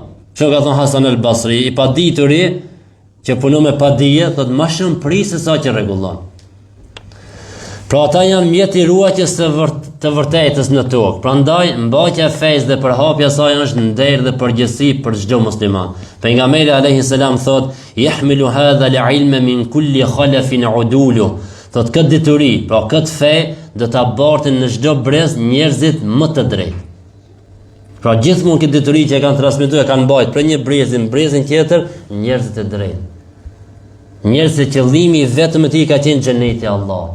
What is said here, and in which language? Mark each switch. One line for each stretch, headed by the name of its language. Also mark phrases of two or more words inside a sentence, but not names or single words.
Albanian: Çka ka thënë Hasan al-Basri, i pa dituri që punon me pa dije, thot më shumë pris se sa që rregullon. Pra ata janë mjeti ruajtjes të vërtetës në tokë. Prandaj mbajtja e fesë dhe përhapja e saj është nder dhe përgjegjësi për çdo musliman. Pejgamberi
Arabic: عليه السلام
Albanian: thot:
Arabic: "يحمل هذا العلم من كل خلف عدوله."
Albanian: Thot këtë dituri, pra këtë fe, do ta bartin në çdo brez njerëzit më të drejtë. Pra gjithmonë këtë dituri që e kanë transmetuar, kanë mbajtur për një brezin tjetër, njerëzit e drejtë. Njerëz që qëllimi vetëm e tij ka qenë xheneti i Allahut.